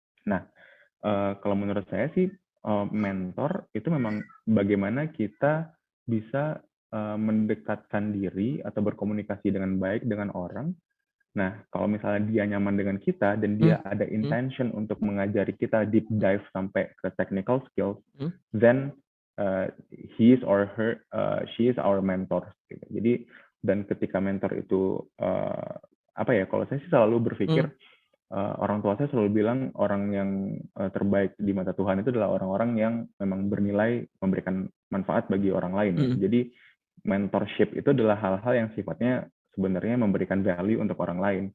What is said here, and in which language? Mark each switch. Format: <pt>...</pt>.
<id>Nah, kalau menurut saya sih mentor itu memang bagaimana kita bisa mendekatkan diri atau berkomunikasi dengan baik dengan orang. Nah, kalau misalnya dia nyaman dengan kita dan mm, dia ada mm, intention untuk mengajari kita</id> <en>deep dive</en> <id>sampai ke technical skills, mm,</id> <en>then he is or her, she is our mentor.</en> <id>Gitu. Jadi dan ketika mentor itu apa ya? Kalau saya sih selalu berpikir mm, orang tua saya selalu bilang orang yang terbaik di mata Tuhan itu adalah orang-orang yang memang bernilai memberikan manfaat bagi orang lain ya. mm, Jadi mentorship itu adalah hal-hal yang sifatnya sebenarnya memberikan value untuk orang lain.</id>